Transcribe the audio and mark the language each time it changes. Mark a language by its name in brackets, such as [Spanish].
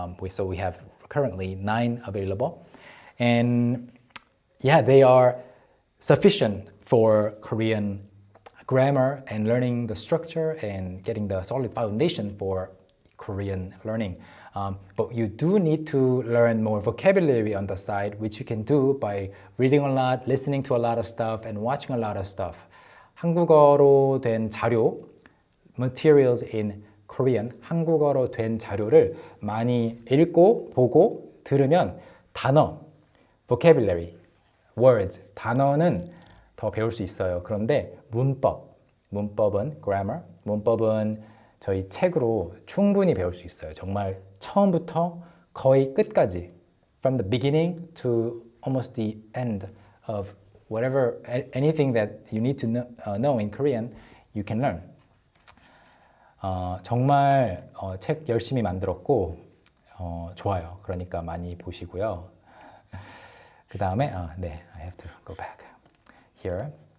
[English] So we have currently 9 available. And yeah, they are sufficient for Korean grammar and learning the structure and getting the solid foundation for Korean learning. But you do need to learn more vocabulary on the side, which you can do by reading a lot, listening to a lot of stuff, and watching a lot of stuff. [Korean] 한국어로 된 자료, [English] materials in Korean, [Korean] 한국어로 된 자료를 많이 읽고, 보고, 들으면 단어, [English] vocabulary, words, [Korean] 단어는 더 배울 수 있어요. 그런데 문법은 grammar, 문법은 저희 책으로 충분히 배울 수 있어요. 정말 처음부터 거의 끝까지, [English] from the beginning to almost the end of whatever, anything that you need to know in Korean, you can learn. [Korean] 정말 책 열심히 만들었고 좋아요. 그러니까 많이 보시고요. 그 다음에 네, [English] I have to go back here.